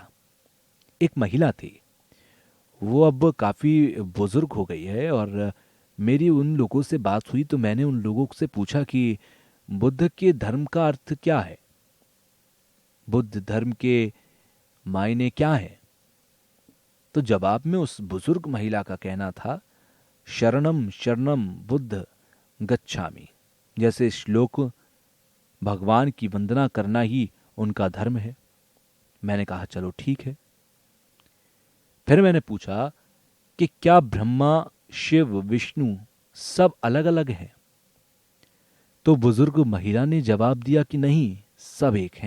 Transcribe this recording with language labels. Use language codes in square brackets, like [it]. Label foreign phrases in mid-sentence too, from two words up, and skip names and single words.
[hi] एक महिला थी, वो अब काफी बुजुर्ग हो गई है, और मेरी उन लोगों से बात हुई तो मैंने उन लोगों से पूछा कि बुद्ध के धर्म का अर्थ क्या है, बुद्ध धर्म के मायने क्या है। तो जवाब में उस बुजुर्ग महिला का कहना था, [pi] शरणम शरणम बुद्ध गच्छामि। [hi] जैसे श्लोक भगवान की वंदना करना ही उनका धर्म है। मैंने कहा चलो ठीक है। फिर मैंने पूछा कि क्या ब्रह्मा, शिव, विष्णु सब अलग अलग हैं? तो बुजुर्ग महिला ने जवाब दिया कि नहीं, सब एक हैं।